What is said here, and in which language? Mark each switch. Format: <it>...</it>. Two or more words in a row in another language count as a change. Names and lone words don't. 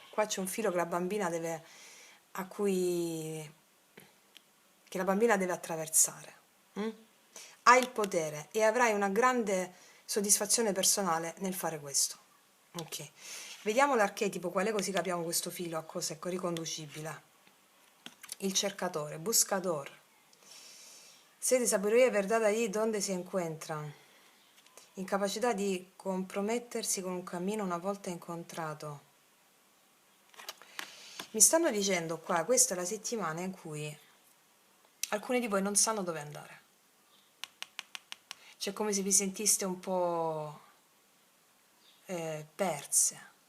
<it>Qua c'è un filo che la bambina deve, a cui, che la bambina deve attraversare. Mm? Hai il potere e avrai una grande soddisfazione personale nel fare questo. Ok, vediamo l'archetipo, qual è, così capiamo questo filo a cosa è riconducibile. Il cercatore,</it> <es>buscador. Sede sabiduría y verdad allí donde si encuentran.</es> <it>Incapacità di compromettersi con un cammino una volta incontrato. Mi stanno dicendo qua, questa è la settimana in cui alcuni di voi non sanno dove andare. Cioè, come se vi sentiste un po' perse.</it>